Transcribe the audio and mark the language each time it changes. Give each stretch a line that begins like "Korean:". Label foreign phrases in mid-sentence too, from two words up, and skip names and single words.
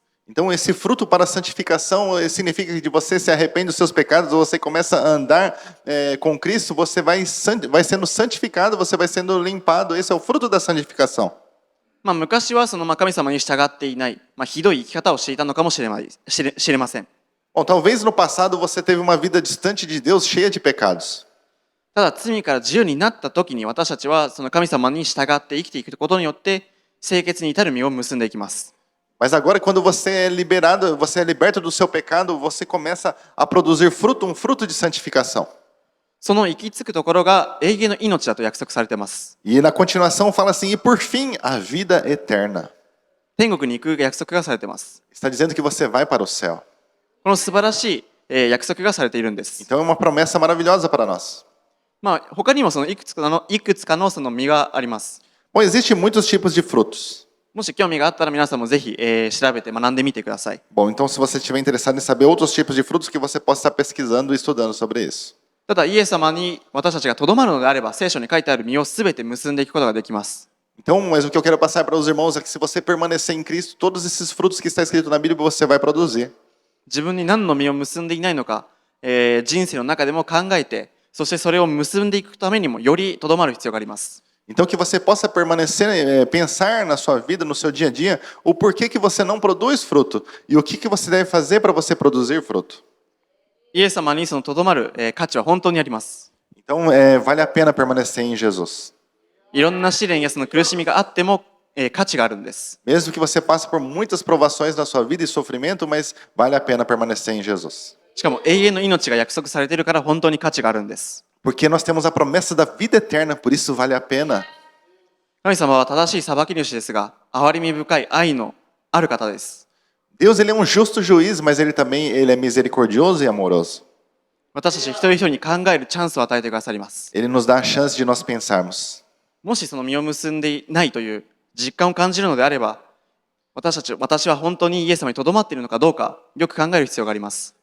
Portuguese: Então, esse fruto para a santificação significa que você se arrepende dos seus pecados, você começa a andar com Cristo, você vai sendo santificado, você vai sendo limpado. Esse é o fruto da santificação.
Japanese: 昔はその神様に従っていない、ひどい生き方をしていたのかもしれません。
Portuguese: Bom, talvez no passado você teve uma vida distante de Deus, cheia de pecados.
Japanese: ただ罪から自由になった時に私たちはその神様に従って生きていくことによって清潔に至る実を結んでいきます。
Portuguese: Mas agora, quando você é liberado, você é liberto do seu pecado, você começa a produzir fruto, um fruto de santificação.
Japanese: その行き着くところが永遠の命だと約束されています。
Portuguese: E na continuação fala assim, e por fim, a vida eterna.
Japanese: 天国に行く約束がされています。
Portuguese: Está dizendo que você vai para o céu.
Japanese: この素晴らしい約束がされているんです。
Portuguese: Então é uma promessa maravilhosa para nós.
Japanese: 他にもそのいくつかのその実があります。
Portuguese: Bom, existem muitos tipos de frutos.
Japanese: もし興味があったら皆さんもぜひ調べて学んでみてください。
Portuguese: Bom, então se você estiver interessado em saber outros tipos de frutos, que você possa estar pesquisando e estudando sobre isso.
Japanese: ただイエス様に私たちがとどまるのであれば聖書に書いてある実をすべて結んでいくことができます。
Portuguese: Então, mas o que eu quero passar para os irmãos é que se você permanecer em Cristo, todos esses frutos que está escrito na Bíblia, você vai produzir.
Japanese: 自分に何の実を結んでいないのか、人生の中でも考えて、そしてそれを結んでいくためにもよりとどまる必要があります。
Portuguese: Então, que você possa permanecer, pensar na sua vida, no seu dia a dia, o porquê que você não produz fruto e o que você deve fazer para você produzir fruto.
Japanese: イエス様にそのとどまる価値は本当にあります。
Portuguese: Então, vale a pena permanecer em Jesus.
Japanese: いろんな試練やその苦しみがあっても価値があるんです。
Portuguese: Mesmo que você passe por muitas provações na sua vida e sofrimento, mas vale a pena permanecer em Jesus.
Japanese: しかも永遠の命が約束されているから本当に価値があるんです。
Portuguese: Porque nós temos a promessa da vida eterna, por isso vale a pena.
Japanese: 神様は正しい裁き主ですが、憐れみ深い愛のある方です。
Portuguese: Deus, ele é um justo juiz, mas ele também ele é misericordioso e amoroso.
Japanese: 私たち一人一人に考えるチャンスを与えてくださります。
Portuguese: Ele nos dá a chance de nós pensarmos.
Japanese: もしその実を結んでいないという実感を感じるのであれば、私は本当にイエス様にとどまっているのかどうか、よく考える必要があります。